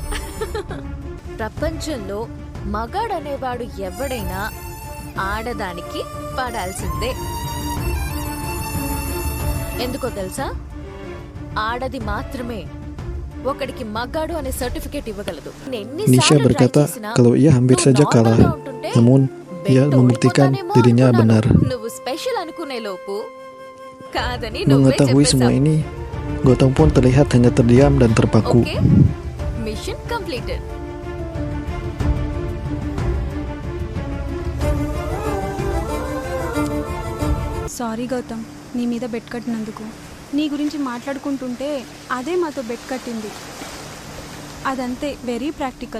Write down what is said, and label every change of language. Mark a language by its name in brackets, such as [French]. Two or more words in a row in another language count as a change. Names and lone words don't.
[Telugu] ప్రపంచంలో మగాడనేవాడు ఎవడైనా ఆడదానికి పడాల్సిందే. ఎందుకో తెలుసా? ఆడది మాత్రమే ఒకడికి మగాడు అనే సర్టిఫికేట్ ఇవ్వగలదు. [Indonesian] Nisha berkata kalau ia hampir saja kalah, namun ia membuktikan dirinya benar. [Telugu] నువ్వు స్పెషల్ అనుకునే లోపు కాదని నువ్వే [Indonesian] Mengetahui semua [Telugu] చెప్పేశావు. [Indonesian] ini, Gautam pun terlihat hanya terdiam dan terpaku. [English] OK, mission completed. [Telugu] సారీ గౌతమ్, నీ మీద బెట్ కట్టినందుకు. నీ గురించి మాట్లాడుకుంటుంటే అదే మాతో బెట్ కట్టింది. [English] అదంతే, very practical.